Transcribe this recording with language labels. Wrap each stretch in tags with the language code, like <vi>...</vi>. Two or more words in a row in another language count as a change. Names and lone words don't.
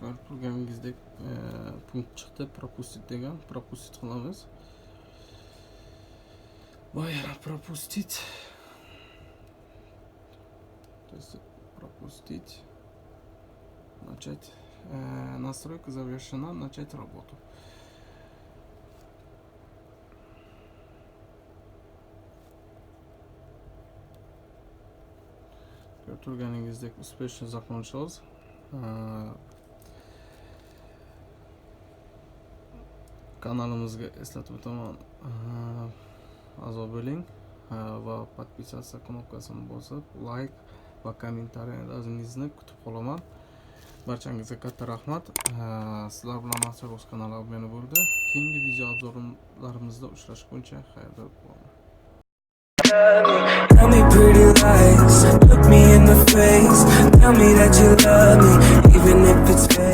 <uz>turganingizdek punkt chiqdi, propustit degan. Propustit qilamiz. Yana пропустить.</uz> <ru>То есть пропустить. Начать настройка завершена, начать работу. Turganingizdek успешно закончилось.</ru> <uz>Kanalimizga eslatib o'taman, a'zo bo'ling va podpisatsiya knopkasini bosib, like va kommentariyaringizni kutib qolaman. Barchangizga katta rahmat. Sizlar bilan Mas'ud o'z kanali obuna bo'ldi. Keyingi video obzorlarimizda uchrashguncha xayrli bo'ling.</uz> <en>Tell me pretty lies, look me in the face, tell me that you love me, even if it's fake.</en>